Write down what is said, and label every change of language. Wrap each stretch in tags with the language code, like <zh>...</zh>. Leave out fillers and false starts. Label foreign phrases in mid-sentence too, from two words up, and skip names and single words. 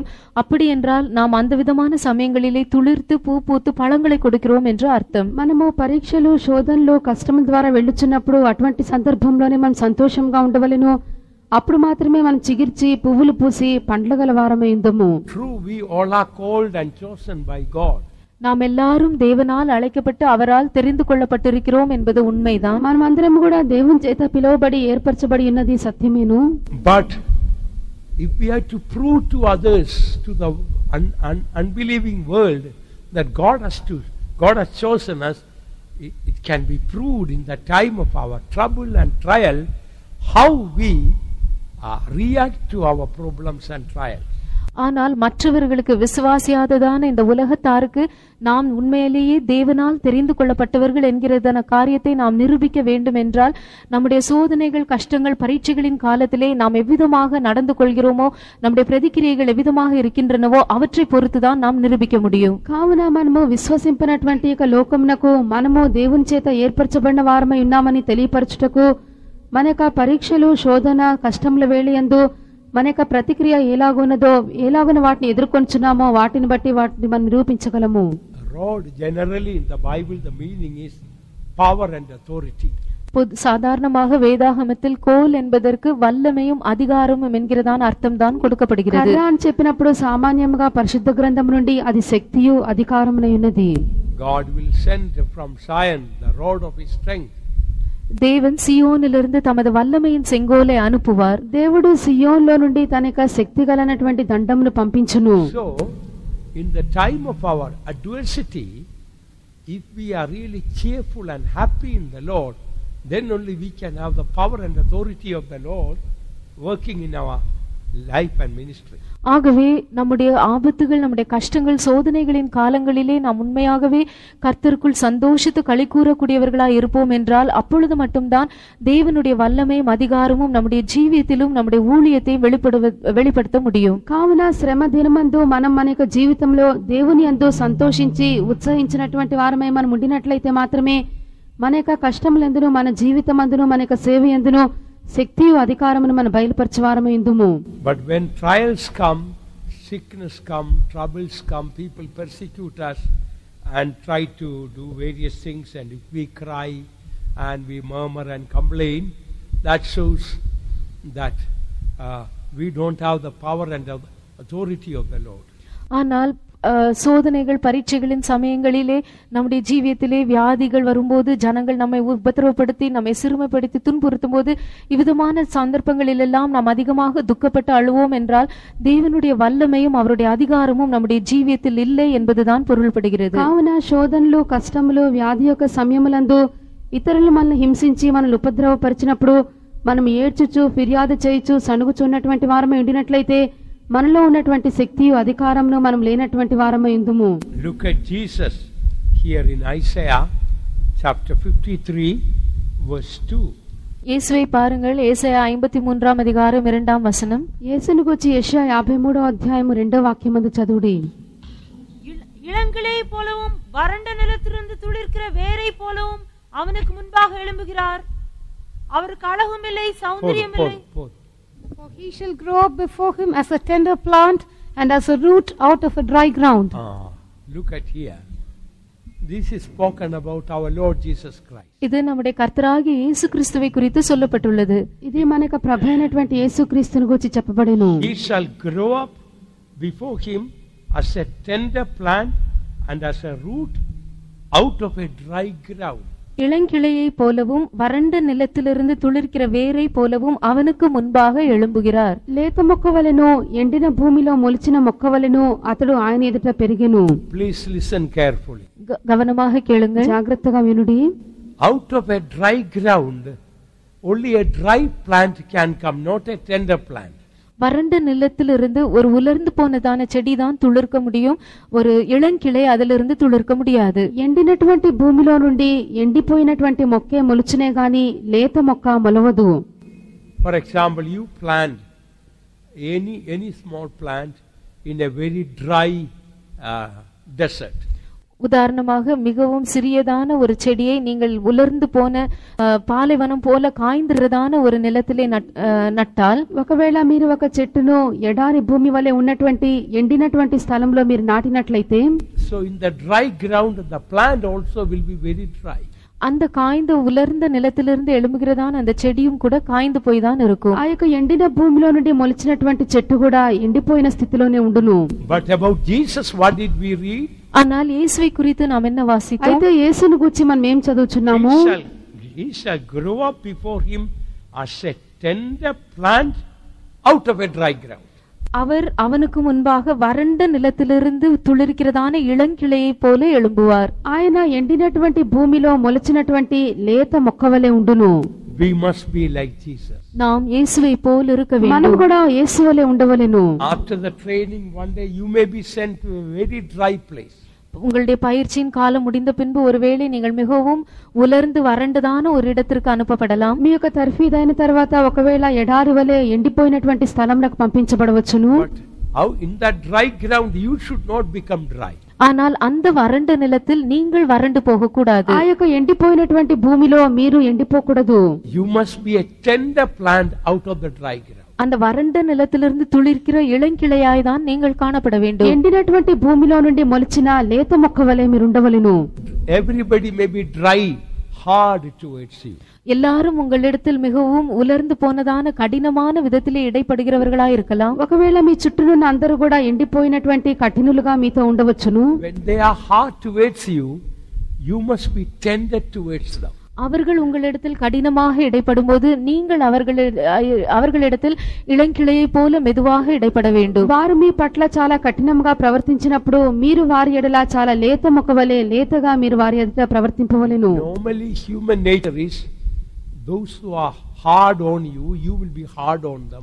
<ta>அப்படி என்றால் நாம் அந்த விதமான சமயங்களிலே துளிர்த்து பூ பூத்து பழங்களை கொடுக்கிறோம் என்று அர்த்தம்.</ta> <te>మనము పరీక్షలు, శోధనలు, కష్టముల ద్వారా వెళ్ళుచున్నప్పుడు అటువంటి సందర్భంలోనే మనం సంతోషంగా ఉండవలెను. అప్పుడు మాత్రమే మనం చిగిర్చి పువ్వులు పూసి పండ్ల గల వారమై ఉందము.</te> <en>True, we all are called and chosen by God.</en> <ta>நாம் எல்லாரும் தேவனால் அழைக்கப்பட்டு அவரால் தெரிந்து கொள்ளப்பட்டிருக்கிறோம் என்பது உண்மைதான்.</ta> <te>మనమందరం కూడా దేవుని చేత పిలువబడి ఏర్పరచబడి ఉన్నది సత్యమేను.</te> <en>But if we have to prove to others, to the unbelieving world, that God has chosen us, it can be proved in the time of our trouble and trial how we react to our problems and trials.</en> <ta>ஆனால் மற்றவர்களுக்கு விசுவாசியாததான இந்த உலகத்தாருக்கு நாம் உண்மையிலேயே தேவனால் தெரிந்து கொள்ளப்பட்டவர்கள் என்கிறதான காரியத்தை நாம் நிரூபிக்க வேண்டும் என்றால் நம்முடைய சோதனைகள், கஷ்டங்கள், பரீட்சைகளின் காலத்திலே நாம் எவ்விதமாக நடந்து கொள்கிறோமோ, நம்முடைய பிரதிக்கிரியைகள் எவ்விதமாக இருக்கின்றனவோ அவற்றை பொறுத்துதான் நாம் நிரூபிக்க முடியும்.</ta> <te>కావున మనము విశ్వసింపనటువంటి యొక్క లోకమునకు మనము దేవుని చేత ఏర్పరచబడిన వారమై ఉన్నామని తెలియపరచుటకు మన యొక్క పరీక్షలు, శోధన, కష్టముల వేళయందు మన యొక్క ప్రతిక్రియ ఎలాగున్నదో, ఎలాగున వాటిని ఎదుర్కొంటున్నామో వాటిని బట్టి వాటిని మనం నిరూపించగలము.</te> <en>Rod, generally in the Bible the meaning is power and authority.</en> <ta>சாதாரணமாக வேதாகமத்தில் கோல் என்பதற்கு வல்லமையும் அதிகாரமும் என்கிறதான அர்த்தம் தான் கொடுக்கப்படுகிறது.</ta> <te>కర్ర అని చెప్పినప్పుడు సామాన్యంగా పరిశుద్ధ గ్రంథం నుండి అది శక్తియు అధికారమునై ఉన్నది.</te> <en>God will send from Zion the rod of his strength.</en> <ta>தேவன் சியோனிலிருந்து தமது வல்லமையின் செங்கோலை அனுப்புவார்.</ta> <te>దేవుడు సియోన్లో నుండి తన యొక్క శక్తి గలనటువంటి దండమును పంపించును.</te> <en>So in the time of our adversity, if we are really cheerful and happy in the Lord, then only we can have the power and authority of the Lord working in our life and ministry.</en> <ta>ஆகவே நம்முடைய ஆபத்துகள், நம்முடைய கஷ்டங்கள், சோதனைகளின் காலங்களிலே நாம் உண்மையாகவே கர்த்தருக்குள் சந்தோஷித்து களி கூறக்கூடியவர்களாய் இருப்போம் என்றால் அப்பொழுது மட்டும்தான் தேவனுடைய வல்லமையும் அதிகாரமும் நம்முடைய ஜீவியத்திலும் நம்முடைய ஊழியத்தையும் வெளிப்படுத்த முடியும்.</ta> <te>కావున శ్రమ దినమందు మనం మన యొక్క జీవితంలో దేవుని యందు సంతోషించి ఉత్సహించినటువంటి వారమై మనం ఉండినట్లయితే మాత్రమే మన యొక్క కష్టములందును, మన జీవితమందును, మన యొక్క సేవ యందును శక్తియు అధికారమును మనం బయలుపరచువారమై ఉందుము.</te> <en>But when trials come, sickness come, troubles come, people persecute us and try to do various things, and if we cry and we murmur and complain, that shows that we don't have the power and the authority of the Lord.</en> <ta>ஆனால் சோதனைகள், பரீட்சைகளின் சமயங்களிலே நம்முடைய ஜீவியத்திலே வியாதிகள் வரும்போது, ஜனங்கள் நம்மை உபத்திரவப்படுத்தி, நம்மை சிறுமைப்படுத்தி துன்புறுத்தும் போது, இவ்விதமான சந்தர்ப்பங்களிலெல்லாம் நாம் அதிகமாக துக்கப்பட்டு அழுவோம் என்றால் தேவனுடைய வல்லமையும் அவருடைய அதிகாரமும் நம்முடைய ஜீவியத்தில் இல்லை என்பதுதான் பொருள்படுகிறது.</ta> <te>కావున శోధనలు, కష్టములు, వ్యాధి యొక్క సమయములందు ఇతరులు మనల్ని హింసించి మనల్ని ఉపద్రవపరిచినప్పుడు మనం ఏడ్చుచు, ఫిర్యాదు చేయుచు, సణుగుచున్నటువంటి వారమై ఉండినట్లయితే మనలో ఉన్నటువంటి శక్తియు అధికారమును మనం లేనటువంటి వారమై ఉందుము.</te> <en>Look at Jesus here in Isaiah chapter 53 verse 2.</en> <ta>இயேசுவை பாருங்கள். ஏசாயா 53ஆம் அதிகாரம் 2ஆம் வசனம்.</ta> <te>యేసును గురించి యెషయా 53వ అధ్యాయము 2వ వాక్యమందు చదువుడి.</te> <ta>இளங்கிளை போலவும் வறண்ட நிலத்திலிருந்து துளிர்க்கிற வேரை போலவும் அவனுக்கு முன்பாக எழும்புகிறார். அவருக்கு அழகும் இல்லை, சௌந்தரியம் இல்லை.</ta> <en>For he shall grow up before him as a tender plant and as a root out of a dry ground. Look at here. This is spoken about our Lord Jesus Christ.</en> <ta>இது நம்முடைய கர்த்தராகிய இயேசு கிறிஸ்துவை குறித்து சொல்லப்பட்டுள்ளது.</ta> <te>ఇది మన యొక్క ప్రభు అయినటువంటి యేసుక్రీస్తుని గురించి చెప్పబడెను.</te> <en>He shall grow up before him as a tender plant and as a root out of a dry ground.</en> <ta>இளங்கிளையை போலவும் வறண்ட நிலத்திலிருந்து துளிர்க்கிற வேரை போலவும் அவனுக்கு முன்பாக எழும்புகிறார்.</ta> <te>లేత మొక్క వలెను ఎండిన భూమిలో మొలిచిన మొక్క వలెను అతడు ఆయన ఎదుట పెరిగెను.</te> <en>Please listen carefully.</en> <ta>கவனமாக கேளுங்கள்.</ta> <te>జాగ్రత్తగా వినుడి.</te> <en>Out of a dry ground only a dry plant can come, not a tender plant.</en> <ta>வறண்ட நிலத்திலிருந்து ஒரு உலர்ந்து போனதான செடி தான் துளிர்க்க முடியும், ஒரு இளங்கிளை அதிலிருந்து துளிர்க்க முடியாது.</ta> <te>ఎండినటువంటి భూమిలో నుండి ఎండిపోయినటువంటి మొక్కే మొలుచునే గాని లేత మొక్క మొలవదు.</te> <en>For example, you plant any small plant in a very dry desert.</en> <ta>உதாரணமாக மிகவும் சிறியதான ஒரு செடியை நீங்கள் உலர்ந்து போன பாலைவனம் போல காய்ந்திரதான ஒரு நிலத்திலே நட்டால்,</ta> <te>ఒకవేళ మీరు ఒక చెట్టును ఎడారి భూమి వలె ఉన్నటువంటి ఎండినటువంటి స్థలంలో మీరు నాటినట్లయితే,</te> <en>so in the dry ground the plant also will be very dry.</en> <ta>அந்த காய்ந்த உலர்ந்த நிலத்திலிருந்து எழும்புகிறதான அந்த செடியும் கூட காய்ந்து போய் தான் இருக்கும்.</ta> <te>ఆ యొక్క ఎండిన భూమిలో నుండి మొలిచినటువంటి చెట్టు కూడా ఎండిపోయిన స్థితిలోనే ఉండును.</te> <en>But about Jesus, what did we read?</en> <ta>ஆனால் இயேசுவை குறித்து நாம் என்ன வாசித்தோம்?</ta> <te>అయితే యేసును గురించి మనం ఏం చదువుచున్నాము?</te> <en>He shall grow up before him as a tender plant out of a dry ground.</en> <ta>அவர் அவனுக்கு முன்பாக வறண்ட நிலத்திலிருந்து துளிர்க்கிறதான இளங்கிளையை போல எழும்புவார்.</ta> <te>ఆయన ఎండినటువంటి భూమిలో మొలిచినటువంటి లేత మొక్క వలె ఉండును.</te> <en>We must be like Jesus.</en> <ta>நாம் இயேசுவை போல் இருக்க</ta> <te>మనం</te> <ta>வேண்டும்.</ta> <te>కూడా యేసు వలె ఉండవలెను.</te> <en>After the training, one day you may be sent to a very dry place.</en> <ta>உங்களுடைய பயிற்சியின் காலம் முடிந்த பின்பு ஒருவேளை நீங்கள் மிகவும் உலர்ந்து வறண்டதான ஒரு இடத்திற்கு அனுப்பப்படலாம்.</ta> <te>మీ యొక్క తర్ఫీదు అయిన తర్వాత ఒకవేళ ఎడారి వలె ఎండిపోయినటువంటి స్థలంలోకి పంపించబడవచ్చును.</te> <en>How in that dry ground you should not become dry.</en> <ta>ஆனால் அந்த வறண்ட நிலத்தில் நீங்கள் வறண்டு போக கூடாது.</ta> <te>ఆ యొక్క ఎండిపోయినటువంటి భూమిలో మీరు ఎండిపోకూడదు.</te> <en>You must be a tender plant out of the dry ground.</en> <ta>அந்த வறண்ட நிலத்திலிருந்து துளிர்க்கிற இளங்கிளையாய் தான் நீங்கள் காணப்பட வேண்டும்.</ta> <te>ఎండినటువంటి భూమిలో నుండి మొలిచిన లేత మొక్క వలె మీరు ఉండవలెను.</te> <en>Everybody may be dry, hard towards you.</en> <ta>எல்லாரும் உங்களிடத்தில் மிகவும் உலர்ந்து போனதான கடினமான விதத்திலே இடைப்படுகிறவர்களாய் இருக்கலாம்.</ta> <te>ఒకవేళ మీ చుట్టూనున్న అందరూ కూడా ఎండిపోయినటువంటి కఠినులుగా మీతో ఉండవచ్చును.</te> <en>When they are hard towards you, you must be tender towards them.</en> <ta>அவர்கள் உங்களிடத்தில் கடினமாக இடைப்படும்போது நீங்கள் அவர்களிடத்தில் இளங்கிளையை போல மெதுவாக இடைப்பட வேண்டும்.</ta> <te>వారు మీ పట్ల చాలా కఠినంగా ప్రవర్తించినప్పుడు మీరు వారి ఎడల చాలా లేత మొక్క వలె లేతగా మీరు వారి ఎదుట ప్రవర్తింపవలెను.</te> <en>Normally human nature is those who are hard on you, you will be hard on them.</en>